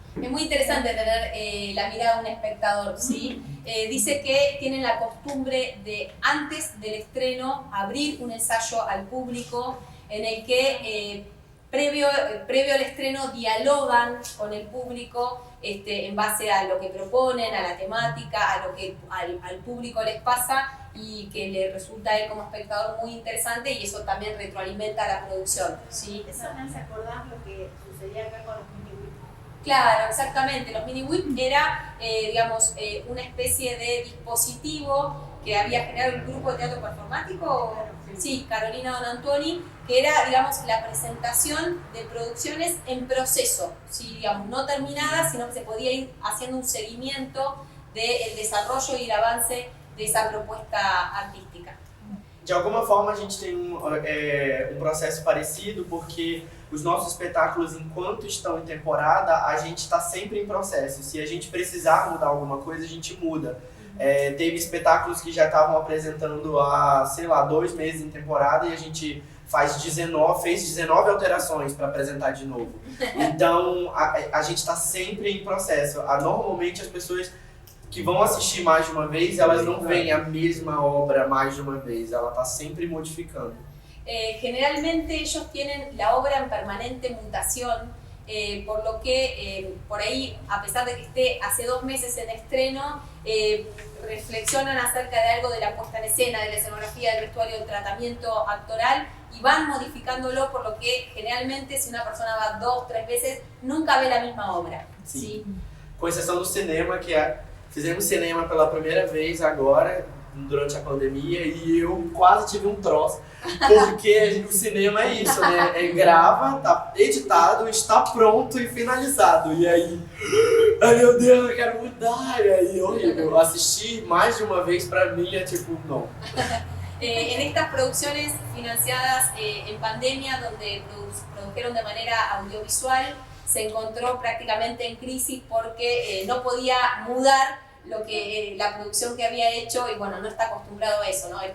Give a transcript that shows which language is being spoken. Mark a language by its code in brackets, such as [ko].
[es] es muy interesante tener la mirada de un espectador, ¿sí? Dice que tienen la costumbre de, antes del estreno, abrir un ensayo al público en el que previo al estreno dialogan con el público en base a lo que proponen, a la temática, a lo que al público les pasa y que le resulta a él como espectador muy interesante y eso también retroalimenta la producción, ¿sí? Eso me hace acordar lo que sucedía acá con los mini-whip. Claro, exactamente. Los mini-whip era, una especie de dispositivo que había generado el grupo de teatro performático, sí, Carolina Donantoni, que era, la presentación de producciones en proceso, ¿sí? No terminadas, sino que se podía ir haciendo un seguimiento del desarrollo y el avance de esa propuesta artística. [pt] De alguma forma a gente tem um processo parecido, porque os nossos espetáculos, enquanto estão em temporada, a gente está sempre em processo. Se a gente precisar mudar alguma coisa, a gente muda. Teve espetáculos que já estavam apresentando há, 2 meses em temporada e a gente fez 19 alterações para apresentar de novo. Então a gente está sempre em processo. Normalmente as pessoas que vão assistir mais de uma vez, elas não veem a mesma obra mais de uma vez, ela está sempre modificando. [es] Generalmente ellos tienen la obra en permanente mutación, por lo que por ahí, a pesar de que esté hace 2 meses en estreno, reflexionan acerca de algo de la puesta en escena, de la escenografía, del vestuario, del tratamiento actoral y van modificándolo, por lo que generalmente si una persona va 2, 3 veces, nunca ve la misma obra. [pt] Sim. Com exceção do cinema, que fizemos cinema pela primeira vez agora, durante a pandemia, e eu quase tive um troço, porque o cinema é isso, né? Grava, tá editado, está pronto e finalizado. E aí, ai meu Deus, eu quero mudar. E aí, horrível. Assistir mais de uma vez pra mim é tipo, não. [es] En estas producciones financiadas en pandemia, donde produjeron de manera audiovisual, se encontró prácticamente en crisis porque no podía mudar lo que la producción que había hecho y bueno, no está acostumbrado a eso, ¿no?